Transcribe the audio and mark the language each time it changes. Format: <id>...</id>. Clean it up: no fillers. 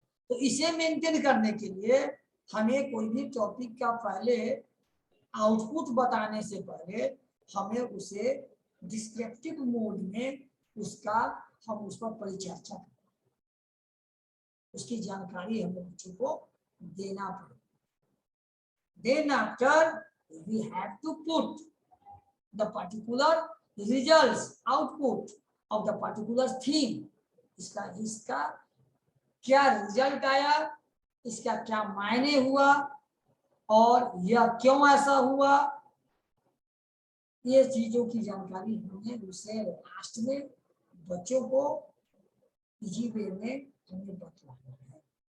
<hi>तो इसे मेंटेन करने के लिए हमें कोई भी टॉपिक का पहले आउटपुट बताने से पहले हमें उसे डिस्क्रिप्टिव मोड में उसका हम उस पर परिचर्चा करें, उसकी जानकारी हमें बच्चों को देना पड़ेगा।</hi> <en>Then after we have to put the particular results, output of the particular theme.</en> <hi>इसका क्या रिजल्ट आया, इसका क्या मायने हुआ और यह क्यों ऐसा हुआ, ये चीजों की जानकारी हमें उसे लास्ट में बच्चों को इजी वे में हमें बतलाना है।</hi>